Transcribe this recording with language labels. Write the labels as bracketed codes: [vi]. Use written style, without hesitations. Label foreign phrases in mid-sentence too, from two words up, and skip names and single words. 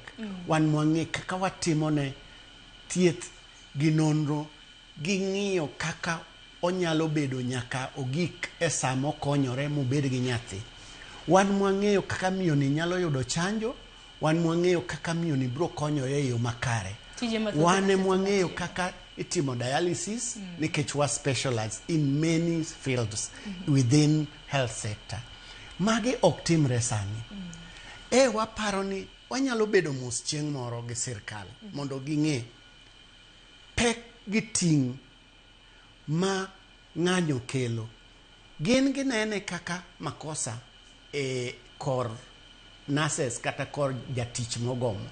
[luo] Wan mwang'e kaka watimone thieth gi nonro gi ng'iyo kaka onyalo bedo nyaka ogik e sa mokonyore mobed gi nyathi. Wan mwang'eyo kaka miyo ni nyalo yudo chanjo. Wan mwang'eyo kaka miyo ni biro konyore e yo makare. Wan mwang'eyo kaka itimo dialysis nikech wa [en] specialize in many fields within health sector. [luo] Magi ok timre sani. Waparo ni wanyalo bedo mos chieng' moro gi sirkal mondo ging'e pek gi ting' ma ng'anyo kelo. Gin ginene kaka makosa kor Nases kata kor jatich mogomo.